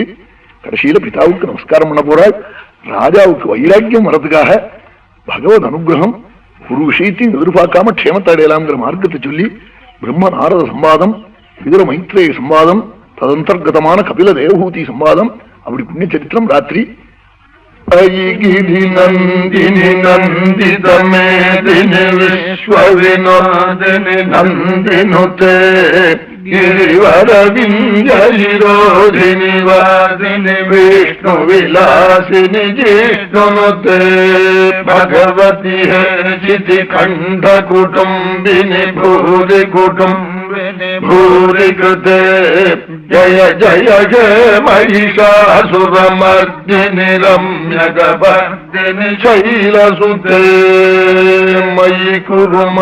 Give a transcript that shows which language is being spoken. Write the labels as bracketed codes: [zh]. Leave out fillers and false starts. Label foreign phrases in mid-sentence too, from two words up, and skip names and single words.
[ta] கடைசியில பிதாவுக்கு நமஸ்காரம் பண்ண போறாள். ராஜாவுக்கு வைராக்கியம் வரதுக்காக பகவத் அனுகிரகம் ஒரு விஷயத்தையும் எதிர்பார்க்காம க்ஷேமத்தை அடையலாம்ங்கிற மார்க்கத்தை சொல்லி பிரம்ம நாரத சம்பாதம், விதுர மைத்ரேய சம்பாதம், ததந்தர்கதமான கபில தேவபூதி சம்பாதம், அப்படி புண்ணிய சரித்திரம் ராத்திரி. [sa] नन्दिनि नन्दितमेदिनि विश्वविनोदिनि नन्दिनुते गिरिवरविंजरोधिनि वासिनि विष्णु विलासिनि जिष्णुनुते भगवती है चिति कंठ कुटुंबिनि भूरि कुटुंबिनि भूरि कृते जय जय जय महिषासुरमर्दिनि रम्यकपर्दिनि शैलसुते मयि कुरु